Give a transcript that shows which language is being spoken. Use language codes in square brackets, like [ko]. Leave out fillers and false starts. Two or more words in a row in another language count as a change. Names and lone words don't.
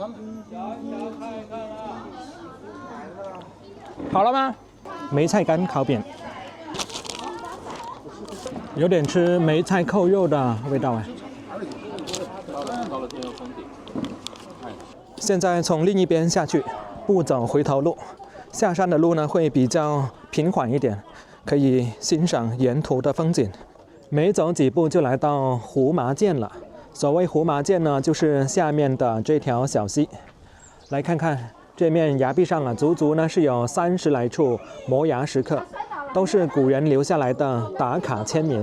[zh] 好了嗎？梅菜干烤餅，有點吃梅菜扣肉的味道哎。現在從另一邊下去，不走回頭路。下山的路呢會比較平緩一點，可以欣賞沿途的風景。沒走幾步就來到胡麻澗了。所謂胡麻澗呢，就是下面的這條小溪。來看看這面崖壁上啊，足足呢是有30來處摩崖石刻，都是古人留下來的打卡簽名。